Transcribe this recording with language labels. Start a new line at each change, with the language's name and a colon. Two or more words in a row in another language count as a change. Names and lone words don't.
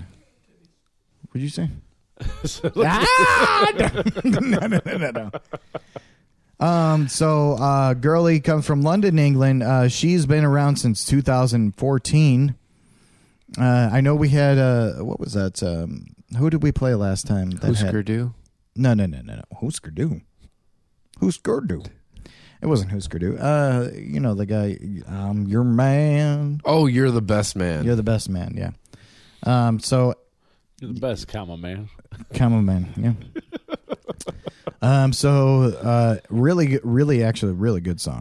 English: What'd you say? No. So Girli comes from London, England. She's been around since 2014. I know we had what was that? Who did we play last time? Husker Du? No. Husker Du. Husker Du. It wasn't Husker Du. The guy. I'm your man. Oh, you're the best man. You're the best man. Yeah. So You're the best, comma man. Come on, man. Yeah. Really, actually, really good song.